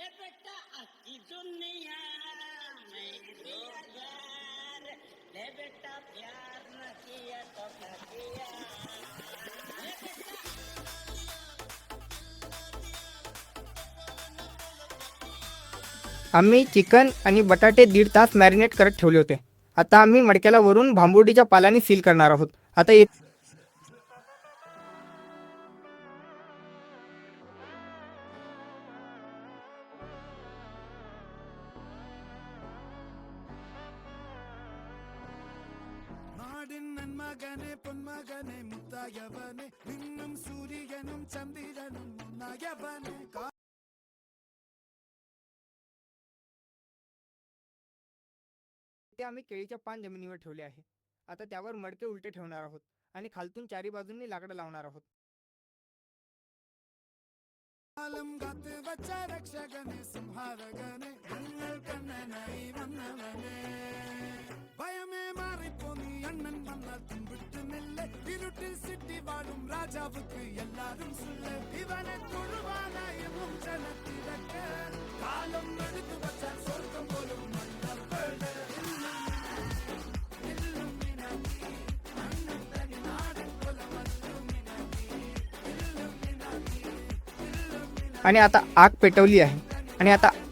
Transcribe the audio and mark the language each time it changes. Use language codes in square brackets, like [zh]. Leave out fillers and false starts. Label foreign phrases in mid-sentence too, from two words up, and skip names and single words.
[hi] बेटा अक्की दुनिया में प्यार ले बेटा प्यार न किया तो क्या किया ले बेटा. [mr] आम्ही चिकन आणि बटाटे 1.5 तास मॅरिनेट करत ठेवले होते. आता आम्ही मडक्याला वरून भांबुर्डीच्या पाल्याने सील करणार आहोत. आता [ml] മകനെ പൊന്മകനെ മുത്തായവനെ നിന്നും സൂര്യനും ചന്ദ്രനും ഒന്നായവനെ. [mr] ते आम्ही केळीच्या पान जमिनीवर ठेवले आहे. आता त्यावर मडके उलटे ठेवणार आहोत आणि खालतून चारी बाजूंनी लाकडं लावणार आहोत. [ml] കാലം കാത്ത് വച്ച രക്ഷകനെ സംഹാരകനെ ഞങ്ങൾ കണ്ണനായി വന്നവനെ ഭയമേ മാറിപ്പോ നീ അണ്ണൻ വന്നാൽ തുമ്പിട്ട് നെല്ല് ഇരുട്ടിൽ സിറ്റി വാഴും രാജാവുക്ക് എല്ലാരും സുല്ല് ഇവനെ തൊഴുവാനായി ജനത്തിരക്ക് കാലം എടുത്തു വച്ചാൽ സ്വർഗം പോലും [mr] आणि आता आग पेटवली आहे आणि आता